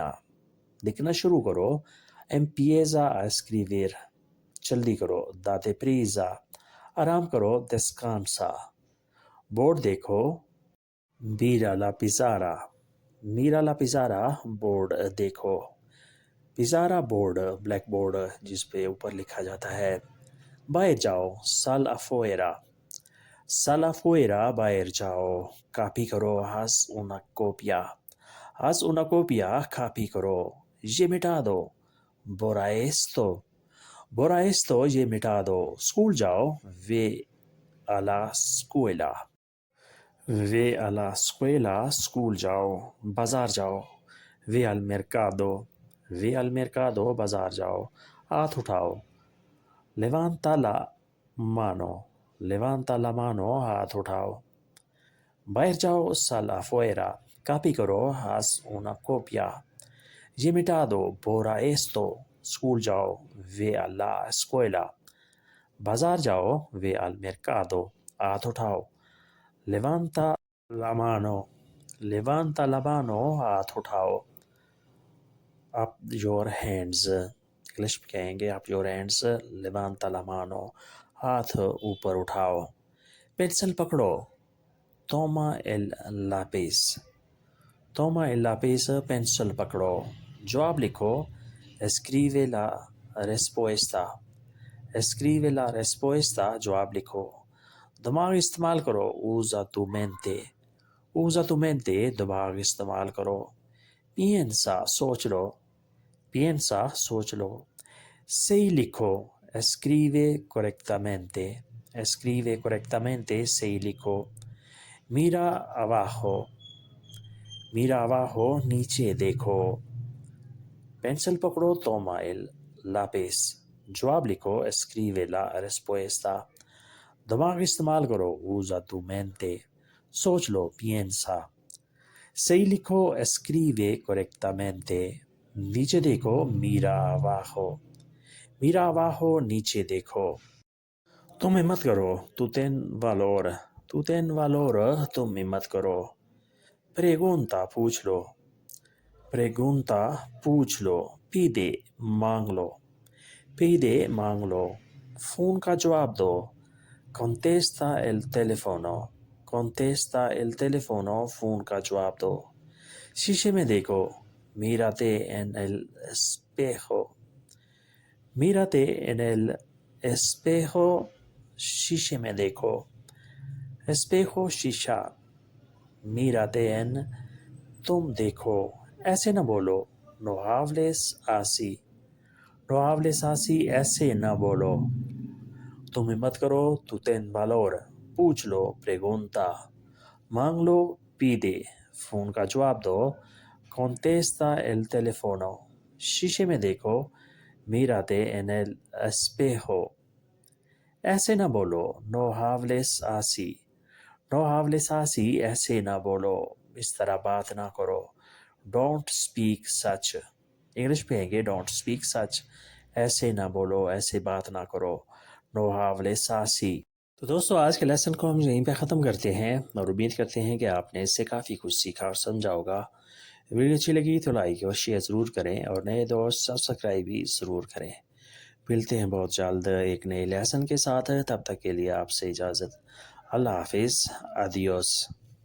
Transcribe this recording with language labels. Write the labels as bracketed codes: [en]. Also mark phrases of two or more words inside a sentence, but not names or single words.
[ur] لکھنا شروع کرو, [es] empieza a escribir. [ur] جلدی کرو, [es] date prisa. [ur] آرام کرو, descansa. بورڈ دیکھو, [es] mira la pizarra. mira la pizarra, [ur] بورڈ دیکھو. pizarra بورڈ, بلیک بورڈ جس پہ اوپر لکھا جاتا ہے. باہر جاؤ, [es] sal afuera. sal afuera, [ur] باہر جاؤ. کاپی کرو, [es] haz una copia. haz una copia, [ur] کاپی کرو. یہ مٹا دو, [es] borra esto. borra esto, [ur] یہ مٹا دو. اسکول جاؤ, [es] ve a la escuela. ve a la escuela, [ur] اسکول جاؤ. بازار جاؤ, [es] ve al mercado. ve al mercado, [ur] بازار جاؤ. ہاتھ اٹھاؤ, [es] levanta la mano. levanta la mano, [ur] ہاتھ اٹھاؤ. باہر جاؤ, [es] sal afuera. [ur] کاپی کرو, [es] haz una copia. [ur] یہ مٹا دو, [es] borra esto. [ur] اسکول جاؤ, [es] ve a la escuela. [ur] بازار جاؤ, [es] ve al mercado. [ur] ہاتھ اٹھاؤ, [es] levanta la mano. levanta la mano, [ur] ہاتھ اٹھاؤ. [en] up your hands, [ur] انگلش میں کہیں گے [en] up your hands. [es] levanta la mano, [ur] ہاتھ اوپر اٹھاؤ. پینسل پکڑو, [es] toma el lápiz. toma el lápiz, [ur] پینسل پکڑو. جواب لکھو, [es] escribe la respuesta. escribe la respuesta, [ur] جواب لکھو. دماغ استعمال کرو, [es] usa tu mente. usa tu mente, [ur] دماغ استعمال کرو. piensa, سوچ لو. piensa, سوچ لو. صحیح لکھو, [es] escribe correctamente. escribe correctamente, [ur] صحیح لکھو. [es] mira abajo. mira abajo, [ur] نیچے دیکھو. پینسل پکڑو, [es] toma el lápiz. [ur] جواب لکھو, [es] escribe la respuesta. [ur] دماغ استعمال کرو, [es] usa tu mente. [ur] سوچ لو, piensa. صحیح لکھو, [es] escribe correctamente. [ur] نیچے دیکھو, [es] mira abajo. mira abajo, [ur] نیچے دیکھو. تم ہمت کرو, [es] tú ten valor. tú ten valor, [ur] تم ہمت کرو. pregunta, پوچھ لو. pregunta, پوچھ لو. pide, مانگ لو. pide, مانگ لو. فون کا جواب دو, [es] contesta el teléfono. contesta el teléfono, [ur] فون کا جواب دو. شیشے میں دیکھو, [es] mírate en el espejo. mírate en el espejo, [ur] شیشے میں دیکھو. [es] espejo, شیشہ. mírate en, [ur] تم دیکھو. ایسے نہ بولو, [es] no hables así. no hables así, [ur] ایسے نہ بولو. تم ہمت کرو تو [es] ten valor [ur] پوچھ لو pregunta مانگ لو pide فون کا جواب دو [es] contesta el teléfono [ur] شیشے میں دیکھو [es] mírate en el espejo [ur] ایسے نہ بولو [es] no hables así no hables así [ur] ایسے نہ بولو اس طرح بات نہ کرو [en] don't speak such [ur] انگلش پہ ہیں گے [en] don't speak such [ur] ایسے نہ بولو ایسے بات نہ کرو [es] no hables así [ur] تو دوستو آج کے لیسن کو ہم یہیں پہ ختم کرتے ہیں اور امید کرتے ہیں کہ آپ نے اس سے کافی کچھ سیکھا اور سمجھا ہوگا ویڈیو اچھی لگی تو لائک اور شیئر ضرور کریں اور نئے دوست سبسکرائب بھی ضرور کریں ملتے ہیں بہت جلد ایک نئے لیسن کے ساتھ تب تک کے لیے آپ سے اجازت اللہ حافظ ادیوس